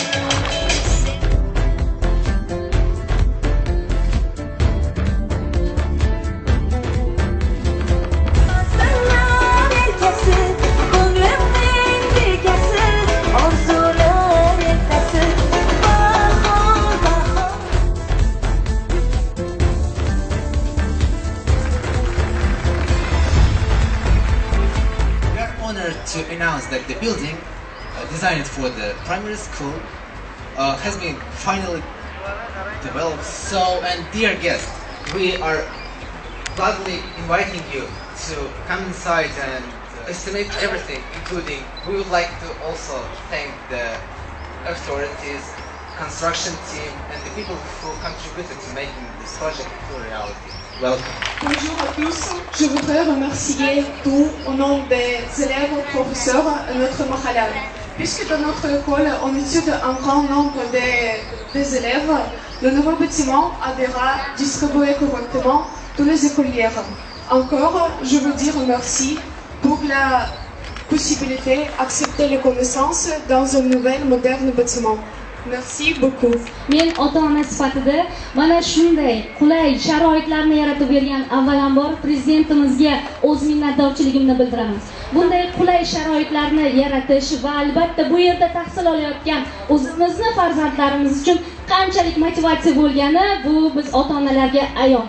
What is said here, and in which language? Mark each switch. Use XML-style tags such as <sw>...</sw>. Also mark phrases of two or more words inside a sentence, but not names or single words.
<uz>Aslanlar elkasi, ko'nglimning bekasi, orzular ertasi, bahor, bahor.</uz> <en>To announce that the building designed for the primary school has been finally developed. So, and dear guests, we are gladly inviting you to come inside and estimate everything, including we would like to also thank the authorities, construction team, and the people who contributed to making this project a reality. Welcome.</en> <fr>Bonjour à tous. Je voudrais remercier tout au nom des élèves, professeurs, notre mahalla. Puisque dans notre école, on étudie un grand nombre des élèves, le nouveau bâtiment aidera à distribuer correctement tous les écoliers. Encore, je veux dire merci pour la possibilité d'accepter les connaissances dans un nouvel, moderne bâtiment. Merci beaucoup.</fr> <uz>Men ota-ona sifatida mana shunday qulay sharoitlarni yaratib bergan avvalambor prezidentimizga o'z minnatdorchiligimni bildiraman. Bunday qulay sharoitlarni yaratish va albatta bu yerda tahsil olayotgan o'zimizni farzandlarimiz uchun qanchalik motivatsiya bo'lgani bu biz ota-onalarga ayon.</uz>